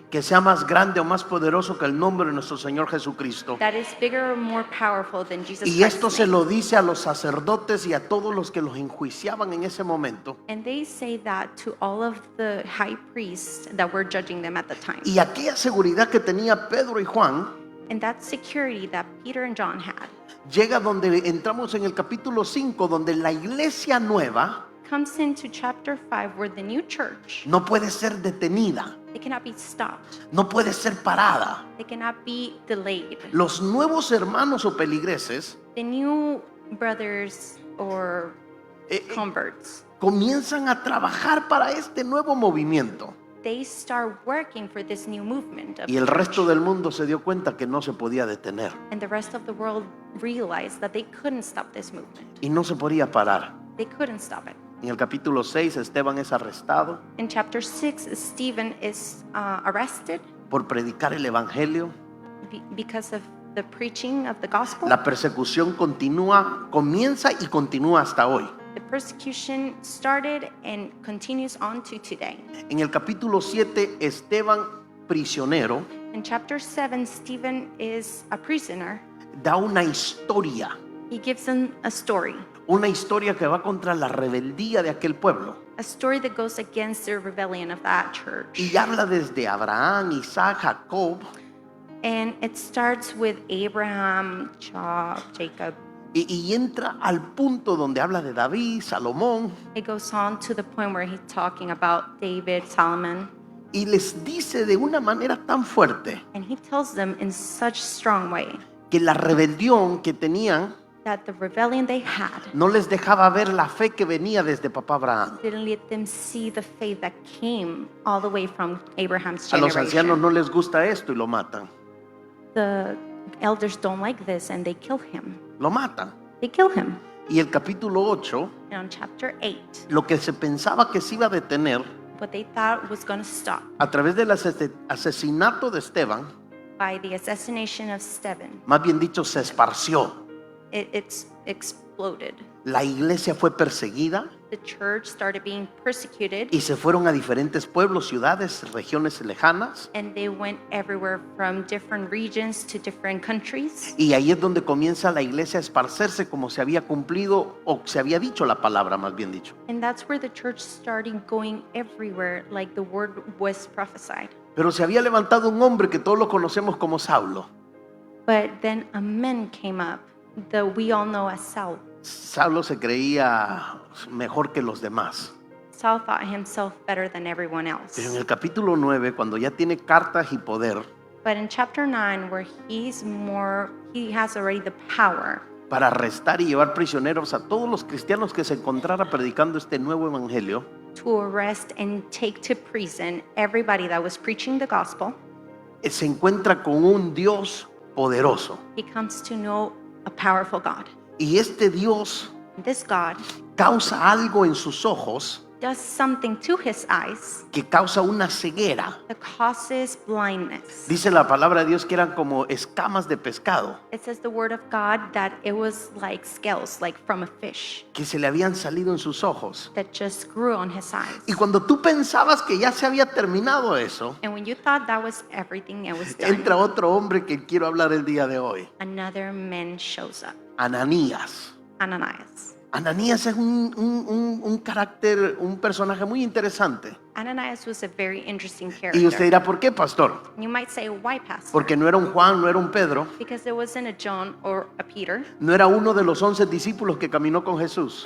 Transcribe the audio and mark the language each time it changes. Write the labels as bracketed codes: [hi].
[es] que sea más grande o más poderoso que el nombre de nuestro Señor Jesucristo. [en] that is bigger or more powerful than Jesus [es] Y esto [en] Christ's [es] se [en] name. [es] lo dice a los sacerdotes y a todos los que los enjuiciaban en ese momento. [en] And they say that to all of the high priests that were judging them at the time. [es] Y aquella seguridad que tenía Pedro y Juan [en] And that security that Peter and John had [es] llega donde entramos en el capítulo 5, donde la iglesia nueva [en] comes into chapter 5 where the new church, [es] no puede ser detenida, [en] they cannot be stopped. [es] no puede ser parada. [en] They cannot be delayed. [es] Los nuevos hermanos o peligreses [en] The new brothers or converts, [es] comienzan a trabajar para este nuevo movimiento. [en] they start working for this new movement. Of [es] Y el [en] church. [es] resto del mundo se dio cuenta que no se podía detener [en] And the rest of the world realized that they couldn't stop this movement. [es] y no se podía parar. [en] They couldn't stop it. [es] En el capítulo 6, Esteban es arrestado [en] In chapter 6, Stephen is arrested [es] por predicar el evangelio. [en] because of the preaching of the gospel. [es] La persecución comienza y continúa hasta hoy. [en] The persecution started and continues on to today. [es] En el capítulo 7, Esteban, prisionero, [en] In chapter 7, Stephen is a prisoner. [es] da una historia. [en] He gives them a story [es] Que va contra la rebeldía de aquel pueblo. [en] that goes against the rebellion of that church. [es] Y habla desde Abraham, Isaac, Jacob. [en] And it starts with Abraham, Jacob. [es] Y entra al punto donde habla de David, Salomón. [en] It goes on to the point where he's talking about David, Solomon. [es] Y les dice de una manera tan fuerte [en] And he tells them in such strong way [es] que la rebelión que tenían [en] that the rebellion they had [es] no les dejaba ver la fe que venía desde papá Abraham. [en] didn't let them see the faith that came all the way from Abraham's [es] A los ancianos [en] generation. [es] no les gusta esto y lo matan. [en] The elders don't like this and they kill him. [es] Lo matan. [en] They kill him. [es] Y el capítulo 8, [en] And on chapter 8, [es] lo que se pensaba que se iba a detener [en] what they thought was going to stop [es] a través del asesinato de Esteban, [en] by the assassination of Stephen, [es] más bien dicho, se esparció. [en] it's exploded. [es] La iglesia fue perseguida [en] The church started being persecuted [es] y se fueron a diferentes pueblos, ciudades, regiones lejanas. [en] and they went everywhere from different regions to different countries. [es] Y ahí es donde comienza la iglesia a esparcerse como se había cumplido o se había dicho la palabra, más bien dicho. [en] And that's where the church started going everywhere, like the word was prophesied. [es] Pero se había levantado un hombre que todos lo conocemos como Saulo. [en] But then a man came up that we all know as Saul. [es] Saulo se creía mejor que los demás. [en] Saul thought himself better than everyone else. [es] Pero en el capítulo 9, cuando ya tiene cartas y poder [en] But in chapter 9, where he has already the power [es] para arrestar y llevar prisioneros a todos los cristianos que se encontrara predicando este nuevo evangelio, [en] to arrest and take to prison everybody that was preaching the gospel, [es] se encuentra con un Dios poderoso. [en] he comes to know a powerful God. [es] Y este Dios [en] This God [es] causa algo en sus ojos [en] does something to his eyes [es] que causa una ceguera. [en] that causes blindness. [es] Dice la palabra de Dios que eran como escamas de pescado [en] It says the word of God that it was like scales, like from a fish, [es] que se le habían salido en sus ojos. [en] that just grew on his eyes. [es] Y cuando tú pensabas que ya se había terminado eso, [en] And when you thought that was everything, it was done, [es] entra otro hombre que quiero hablar el día de hoy. [en] another man shows up, [es] Ananías. [en] Ananias. [es] Ananías es un carácter, un personaje muy interesante. [en] Ananias was a very interesting [es] Y usted [en] character. [es] dirá, ¿por qué, pastor? [en] You might say, why, pastor? [es] Porque no era un Juan, no era un Pedro, [en] Because it wasn't a John or a Peter. [es] no era uno de los 11 discípulos que caminó con Jesús.